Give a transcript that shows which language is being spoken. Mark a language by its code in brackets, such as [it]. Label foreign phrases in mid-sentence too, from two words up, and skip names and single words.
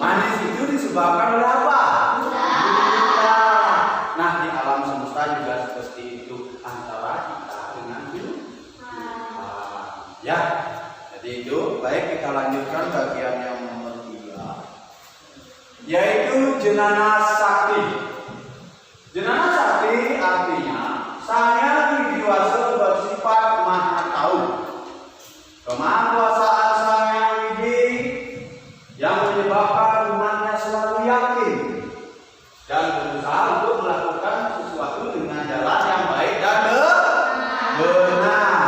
[id] Manis itu disebabkan oleh apa? Gula. Nah, di alam semesta juga seperti itu antara kita dengan gula. Ya, jadi itu baik kita lanjutkan bagian yang nomor 3, yaitu jenana sakti. Jenana sakti artinya Sang Hyang Widiwasa bersifat maha tahu. Kemahakuasaan Sang Hyang Widi yang menyebabkan umatnya selalu yakin dan berusaha untuk melakukan sesuatu dengan jalan yang baik dan benar.